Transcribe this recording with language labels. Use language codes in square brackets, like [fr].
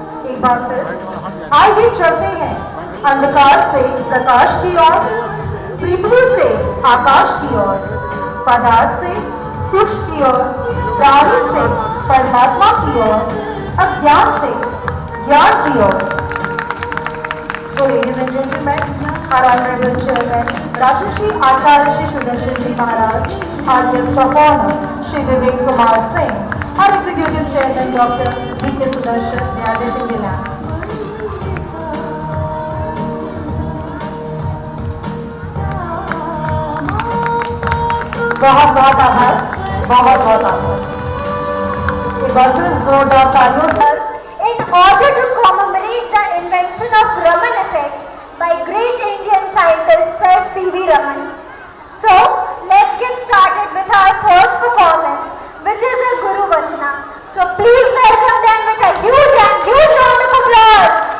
[hi] एक बार फिर आइए चलते हैं अंधकार से प्रकाश की ओर, पृथ्वी से आकाश की ओर, पदार्थ से सूक्ष्म की ओर, प्राणी से परमात्मा की ओर, अज्ञान से ज्ञान की ओर। [en] So ladies and gentlemen, our honorable chairman Rajrishi Acharya Shri Sudarshan Ji Maharaj, our guest of honor Shri Vivek Kumar Singh, our executive chairman Dr. B.K. Sudarshan, they are blessing the land. [hi] बहुत बहुत आभार, बहुत बहुत आभार। एक बार फिर जोरदार तालियों से। [en] In order to commemorate the invention of Raman effect by great Indian scientist Sir C.V. Raman, so let's get started with our first performance, which is a Guru Vandana. So please welcome them with a huge round of applause.